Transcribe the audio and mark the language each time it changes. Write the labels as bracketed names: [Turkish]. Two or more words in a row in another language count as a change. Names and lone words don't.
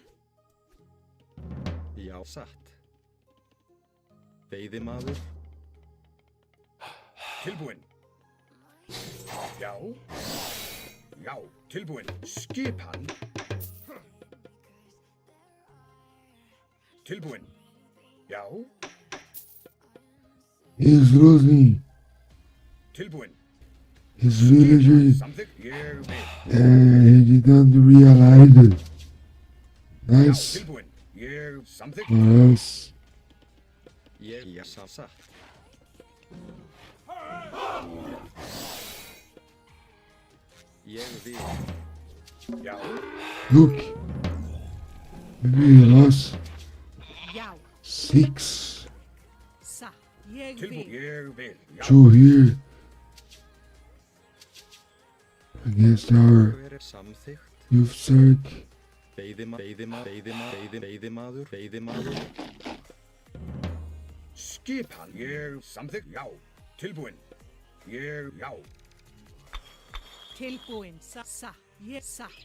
[Icelandic] Já, satt. Veiðimaður. Tilbúin. Já. Já. Tilbúin. Skipan. Tilbúin. Já. [English] He's losing [Icelandic] Tilbúin. [English] his villager [Icelandic] Samþykkt. Ég vil. [English] and he didn't realize it. [Icelandic] Já. [English] Nice [Icelandic] Tilbúin. Ég samþykkt. [English] for us. [Icelandic] Já, satt. Ég vil. Já. [English] Look, maybe we lost [Icelandic] Já. [English] 6, [Icelandic] Satt. Ég Tilbúin. vil. Ég vil. Já. [English] 2 here against our [Icelandic] Hver er samþykkt? [English] youth circ. [Icelandic] Veiðimaður. Skipan. Ég samþykkt. Já. Tilbúin. Ég. Já. Tilbúin. Satt. Ég satt.